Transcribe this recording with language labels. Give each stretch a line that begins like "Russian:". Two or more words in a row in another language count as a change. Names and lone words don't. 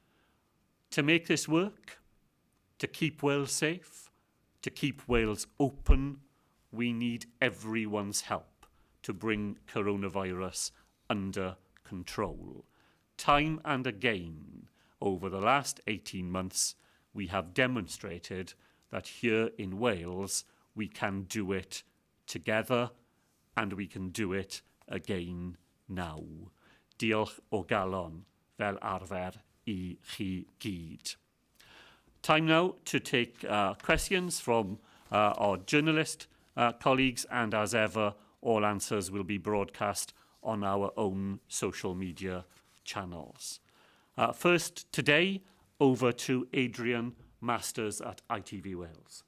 English: To make this work, to keep Wales safe, to keep Wales open, we need everyone's help to bring coronavirus under control. Time and again, over the last 18 months, we have demonstrated that here in Wales, we can do it together and we can do it again now.
Welsh: Diolch o galon fel arfer I chi gyd.
English: Time now to take questions from our journalist colleagues, and as ever, all answers will be broadcast on our own social media channels. First today, over to Adrian Masters at ITV Wales.